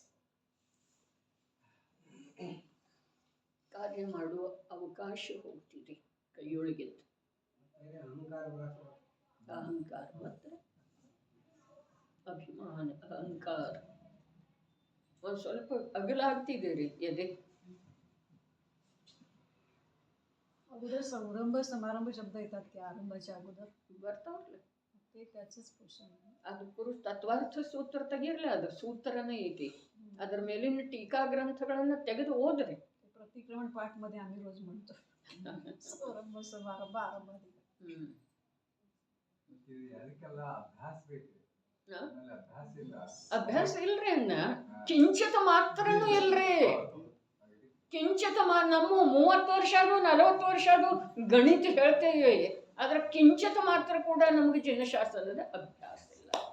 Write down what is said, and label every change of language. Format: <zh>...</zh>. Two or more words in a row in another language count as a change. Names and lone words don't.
<kn>ಕಾರ್ಯ ಮಾಡುವ ಅವಕಾಶ ಹೋಗ್ತಿದೆ ಕೈಯೊಳಗಿಂದ. ಅಹಂಕಾರ ಮತ್ತು ಅಭಿಮಾನ, ಅಹಂಕಾರ ಒಂದು ಸ್ವಲ್ಪ ಅಗಲಾಗ್ತಿದೆ ರೀ ಎದೆ.</kn> <mr>अगोदर संरंभ समारंभ शब्द येतात की आरंभाच्या अगोदर</mr> <kn>ಬರ್ತಾವ್ರಲ್ಲ,</kn> <mr>ते त्याचंच पोषण आहे.</mr> <kn>ಅದು ಪುರುಷ ತತ್ವಾರ್ಥ ಸೂತ್ರ ತೆಗಿರ್ಲಿ, ಅದು ಸೂತ್ರನೇ ಐತಿ. ಅದರ ಮೇಲಿನ ಟೀಕಾ ಗ್ರಂಥಗಳನ್ನು ತೆಗೆದು ಓದ್ರಿ.</kn> <mr>प्रतिक्रमण पाठ मध्ये आम्ही रोज म्हणतो संरंभ समारंभ आरंभ.</mr> <kn>ಅಭ್ಯಾಸ ಇಲ್ರಿ ಅನ್ನ, ಕಿಂಚಿತ ಮಾತ್ರನೂ ಇಲ್ರಿ. ಕಿಂಚಿತ ನಮ್ಮ 30 ವರ್ಷ ಅದು 40 ವರ್ಷ ಅದು ಗಣಿತ ಹೇಳ್ತೇವೆ, ಆದ್ರೆ ಕಿಂಚಿತ ಮಾತ್ರ ಕೂಡ ನಮಗೆ ಜನಶಾಸ್ತ್ರದ ಅಭ್ಯಾಸ ಇಲ್ಲ.</kn>